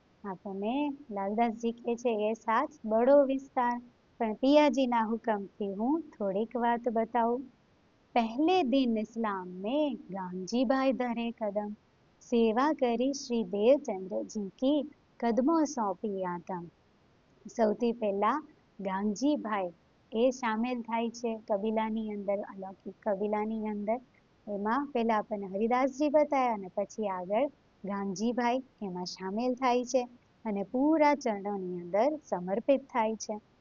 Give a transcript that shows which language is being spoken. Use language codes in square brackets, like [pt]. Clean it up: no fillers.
[gu] આપણને લાલદાસજી કહે છે એ સાથ બડો વિસ્તાર, પણ પિયાજીના હુકમથી હું થોડીક વાત બતાવું. [hi] पहले दिन इस्लाम में गांधी भाई धरे कदम, सेवा કરી શ્રી દેવચંદ્રજી કી કદમો સોંપી આતમ. [gu] સૌથી પહેલા ગાંધીભાઈ એ સામેલ થાય છે કબીલાની અંદર, અલૌકિક કબીલાની અંદર. એમાં પહેલા આપણને હરિદાસજી બતાવ્યા અને પછી આગળ ગાંધીભાઈ એમાં સામેલ થાય છે અને પૂરા ચરણોની અંદર સમર્પિત થાય છે.